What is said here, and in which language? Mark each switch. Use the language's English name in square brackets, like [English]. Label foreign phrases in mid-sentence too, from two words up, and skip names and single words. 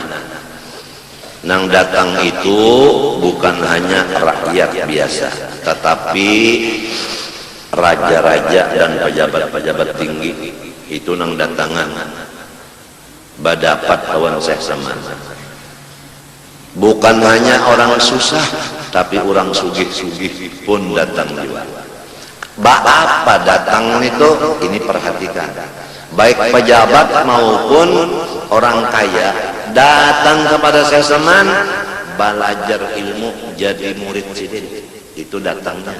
[Banjar] Nang datang itu bukan hanya rakyat biasa, tetapi raja-raja dan pejabat-pejabat tinggi itu nang datangan badapat lawan Syekh Saman. Bukan hanya orang susah, tapi orang sugih-sugih pun datang juga. [Indonesian] Apa datang itu? Ini perhatikan. [Banjar] Baik pejabat maupun orang kaya datang kepada Syekh Saman belajar ilmu, jadi murid sidin. [Indonesian] Itu datangnya.